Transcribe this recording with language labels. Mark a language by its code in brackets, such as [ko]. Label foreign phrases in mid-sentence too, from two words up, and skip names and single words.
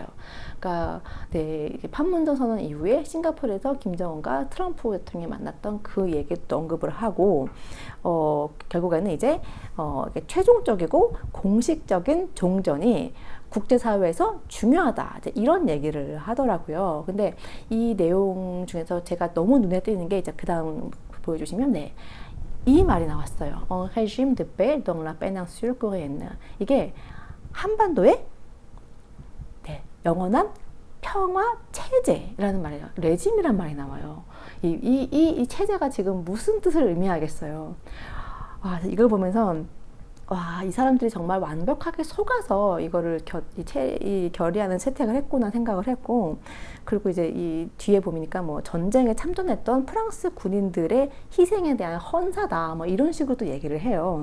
[ko] 그러니까 네, 판문점 선언 이후에 싱가포르에서 김정은과 트럼프 대통령이 만났던 그 얘기도 언급을 하고, 결국에는 이제 최종적이고 공식적인 종전이 국제사회에서 중요하다, 이런 얘기를 하더라고요. 근데 이 내용 중에서 제가 너무 눈에 띄는 게 이제 그 다음 보여주시면 네, 이 말이 나왔어요. [fr] régime de paix dans la péninsule coréenne. [ko] 이게 한반도의 네, 영원한 평화 체제라는 말이에요. 레짐이란 말이 나와요. 이 체제가 지금 무슨 뜻을 의미하겠어요. 이걸 보면서 와, 이 사람들이 정말 완벽하게 속아서 이거를 이 결의안을 채택을 했구나 생각을 했고, 그리고 이제 이 뒤에 보니까 뭐 전쟁에 참전했던 프랑스 군인들의 희생에 대한 헌사다, 뭐 이런 식으로 또 얘기를 해요.